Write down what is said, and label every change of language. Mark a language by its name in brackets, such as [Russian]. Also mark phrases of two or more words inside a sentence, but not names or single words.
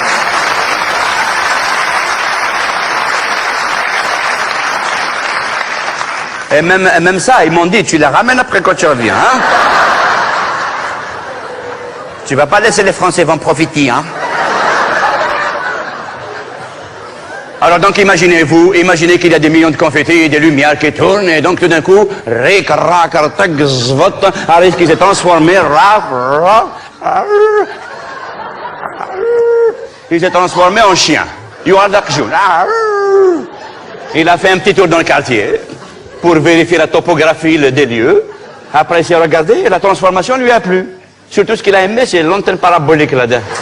[French] Et même ça, ils m'ont dit, tu les ramènes après quand tu reviens, hein. Tu vas pas laisser les Français vont profiter, hein. Alors donc imaginez qu'il y a des millions de confettis, des lumières qui tournent, et donc tout d'un coup, rik, rak, artak, zvot, Arezki qui s'est transformé, Il s'est transformé en chien. Il a fait un petit tour dans le quartier pour vérifier la topographie des lieux. Après, il s'est regardé et la transformation lui a plu. Surtout, ce qu'il a aimé, c'est l'antenne parabolique là-dedans.